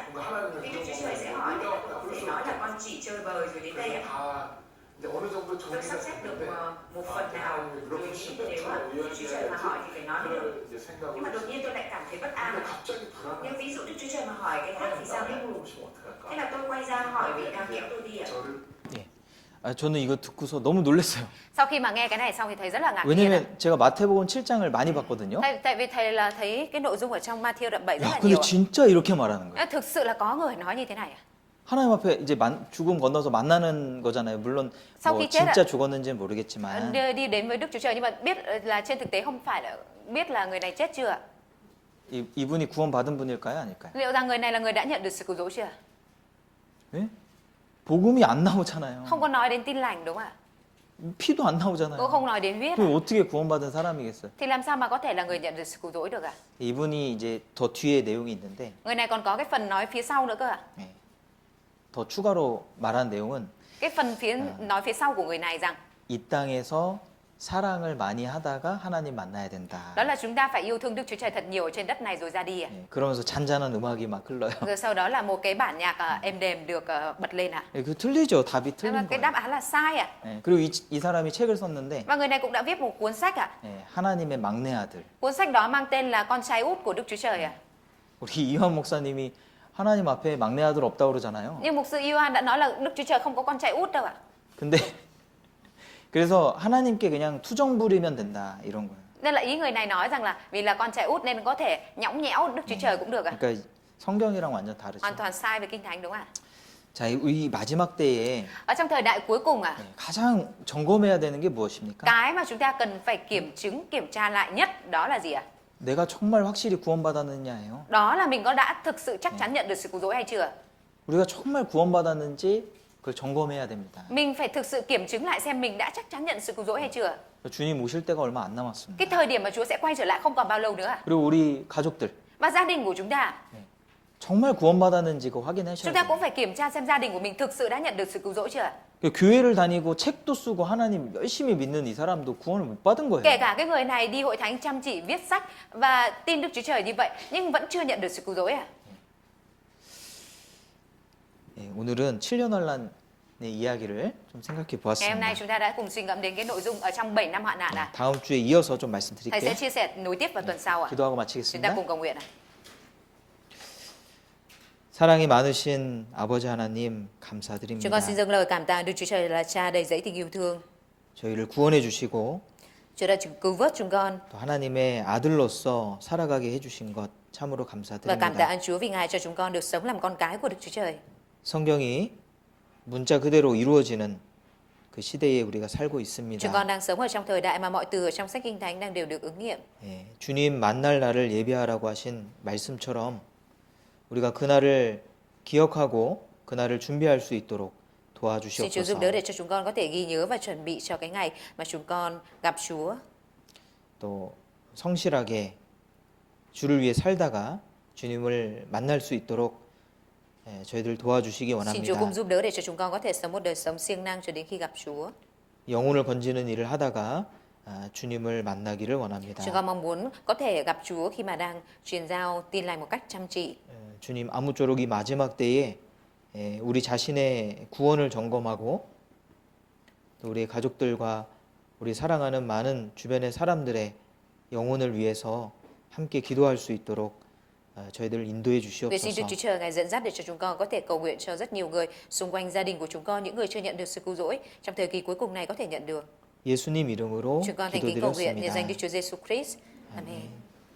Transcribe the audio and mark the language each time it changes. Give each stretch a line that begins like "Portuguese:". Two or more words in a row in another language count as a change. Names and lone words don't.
Vietnamese: Vì Đức Chúa Trời sẽ hỏi thì tôi không thể nói là con chỉ chơi bời rồi đến đây Tôi sắp xếp được một phần nào rồi nếu mà Đức Chúa Trời mà hỏi thì phải nói mới được Nhưng mà đột nhiên tôi lại cảm thấy bất an Nhưng ví dụ Đức Chúa Trời mà hỏi cái khác thì sao đấy? Thế là tôi quay ra hỏi vị đang kéo tôi đi
Korean: 아, 저는 이거 듣고서 너무 놀랐어요.
Vietnamese: Sau khi mà nghe cái này xong thì thầy rất là ngạc nhiên.
Korean: 왜냐면 제가 마태복음 7장을 많이 봤거든요.
Vietnamese: Tại vì thầy là thấy cái nội dung ở trong Matthew đoạn 7 rất
Korean: 야,
Vietnamese: là
Korean: 근데
Vietnamese: nhiều.
Korean: 진짜 이렇게 말하는 거예요.
Vietnamese: Thực sự là có người nói như thế này.
Korean: 하나님 앞에 이제 죽음 건너서 만나는 거잖아요. 물론
Vietnamese: Sau
Korean: 뭐
Vietnamese: khi chết
Korean: 진짜 죽었는지는 모르겠지만
Vietnamese: đi đến với Đức Chúa Trời, nhưng mà biết là trên thực tế không phải là biết là người này chết chưa.
Korean: 이분이 구원받은 분일까요? 아닐까요?
Vietnamese: Liệu rằng người này là người đã nhận được sự cứu rỗi chưa?
Korean: 예? 복음이 안 나오잖아요.
Vietnamese: Không có nói đến tin lành đúng không ạ?
Korean: 피도 안
Vietnamese: Cũng
Korean: 나오잖아요.
Vietnamese: không nói đến huyết.
Korean: 그 어떻게 구원받은 사람이겠어요?
Vietnamese: Thì làm sao mà có thể là người nhận được sự cứu rỗi được ạ?
Korean: 이분이 이제 더 뒤에 내용이 있는데
Vietnamese: Người này còn có cái phần nói phía sau nữa cơ ạ.
Korean: 예. 더 추가로 말한 내용은
Vietnamese: Cái phần nói phía sau của người này rằng
Korean: 이 땅에서 사랑을 많이 하다가 하나님 만나야 된다.
Vietnamese: đó là chúng ta phải yêu thương Đức Chúa Trời thật nhiều ở trên đất này rồi ra đi ạ.
Korean: 예. 그러면서 잔잔한 음악이 막 흘러요.
Vietnamese: Rồi sau đó là một cái bản nhạc êm đềm được bật lên ạ.
Korean: 예, 그 틀리죠. 답이
Vietnamese: Nhưng mà
Korean: 틀린
Vietnamese: cái
Korean: 거예요.
Vietnamese: đáp án là sai ạ.
Korean: 예. 그리고 이 사람이 책을 썼는데
Vietnamese: Và người này cũng đã viết một cuốn sách ạ.
Korean: 예, 하나님의 막내 아들.
Vietnamese: Cuốn sách đó mang tên là Con trai út của Đức Chúa Trời ạ.
Korean: 우리 이완 목사님이 하나님 앞에 막내 아들 없다고 그러잖아요.
Vietnamese: Nhưng mục sư Ioan đã nói là Đức Chúa Trời không có con trai út đâu ạ.
Korean: 근데 그래서 하나님께 그냥 투정 부리면 된다 이런 거예요.
Vietnamese: Nên là ý người này nói rằng là vì là con trai út nên có thể nhõng nhẽo Đức Chúa Trời cũng được ạ.
Korean: 그러니까 성경이랑 완전 다르죠.
Vietnamese: Hoàn toàn sai với Kinh Thánh đúng không ạ?
Korean: 자, 이 마지막 때에
Vietnamese: Ở trong thời đại cuối cùng ạ,
Korean: 가장 점검해야 되는 게 무엇입니까?
Vietnamese: cái mà chúng ta cần phải kiểm tra lại nhất đó là gì ạ?
Korean: 내가 정말 확실히 구원받았느냐예요.
Vietnamese: Đó là mình có đã thực sự chắc chắn nhận được sự cứu rỗi hay chưa?
Korean: 우리가 정말 구원받았는지 그걸 점검해야 됩니다.
Vietnamese: Mình phải thực sự kiểm chứng lại xem mình đã chắc chắn nhận sự cứu rỗi hay chưa?
Korean: 주님 오실 때가 얼마 안 남았습니다.
Vietnamese: Cái thời điểm mà Chúa sẽ quay trở lại không còn bao lâu nữa ạ.
Korean: 그리고 우리 가족들
Vietnamese: Và gia đình của chúng ta,
Korean: 정말 구원받았는지 그거 확인하셔야
Vietnamese: chúng ta
Korean: 돼요.
Vietnamese: cũng phải kiểm tra xem gia đình của mình thực sự đã nhận được sự cứu rỗi chưa?
Korean: 그 교회를 다니고 책도 쓰고 하나님 열심히 믿는 이 사람도 구원을 못 받은 거예요.
Vietnamese: Kể cả cái người này đi hội thánh chăm chỉ viết sách và tin Đức Chúa Trời như vậy nhưng vẫn chưa nhận được sự cứu rỗi à?
Korean: 예, 오늘은 7년 환란의 이야기를 좀 생각해
Vietnamese: Ngày hôm
Korean: 보았습니다.
Vietnamese: nay chúng ta đã cùng suy ngẫm đến cái nội dung ở trong 7 năm hoạn nạn à.
Korean: 다음 주에 이어서 좀
Vietnamese: Thầy sẽ
Korean: 말씀드릴게요.
Vietnamese: chia sẻ nối tiếp vào tuần sau à.
Korean: 기도하고
Vietnamese: Chúng ta
Korean: 마치겠습니다.
Vietnamese: cùng cầu nguyện à.
Korean: 사랑이 많으신 아버지 하나님
Vietnamese: Chúng
Korean: 감사드립니다.
Vietnamese: con xin dâng lời cảm tạ Đức Chúa Trời là Cha đầy dẫy tình yêu thương.
Korean: 저희를 구원해 주시고
Vietnamese: Chúa đã cứu vớt chúng con
Korean: 또 하나님의 아들로서 살아가게 해주신 것 참으로
Vietnamese: và cảm tạ
Korean: 감사드립니다.
Vietnamese: ơn Chúa vì Ngài cho chúng con được sống làm con cái của Đức Chúa Trời.
Korean: 성경이 문자 그대로 이루어지는 그 시대에 우리가 살고
Vietnamese: Chúng
Korean: 있습니다.
Vietnamese: con đang sống ở trong thời đại mà mọi từ ở trong sách Kinh Thánh đang đều được ứng nghiệm.
Korean: 예, 주님 만날 날을 예비하라고 하신 말씀처럼 우리가 그날을 기억하고 그날을 준비할 수 있도록
Vietnamese: Xin Chúa giúp
Korean: 도와주시옵소서.
Vietnamese: đỡ để cho chúng con có thể ghi nhớ và chuẩn bị cho cái ngày mà chúng con gặp Chúa.
Korean: 또 성실하게 주를 위해 살다가 주님을 만날 수 있도록 저희들 도와주시기
Vietnamese: Xin Chúa cùng
Korean: 원합니다.
Vietnamese: giúp đỡ để cho chúng con có thể sống một đời sống siêng năng cho đến khi gặp Chúa.
Korean: 영혼을 건지는 일을 하다가 주님을 만나기를 원합니다.
Vietnamese: Chúng con mong muốn có thể gặp Chúa khi mà đang truyền giao tin lành một cách chăm chỉ.
Korean: 주님 아무쪼록 이 마지막 때에 우리 자신의 구원을 점검하고 또 우리 가족들과 우리 사랑하는 많은 주변의 사람들의 영혼을 위해서 함께 기도할 수 있도록 저희들 인도해
Vietnamese: Nguyện xin Đức
Korean: 주시옵소서.
Vietnamese: Chúa Trời Ngài dẫn dắt để cho chúng con có thể cầu nguyện cho rất nhiều người xung quanh gia đình của chúng con, những người chưa nhận được sự cứu rỗi trong thời kỳ cuối cùng này có thể nhận được.
Korean: 예수님 이름으로
Vietnamese: Chúng con thành kính cầu nguyện nhân danh Đức
Korean: 기도드렸습니다.
Vietnamese: Chúa Giêsu Christ. Amen.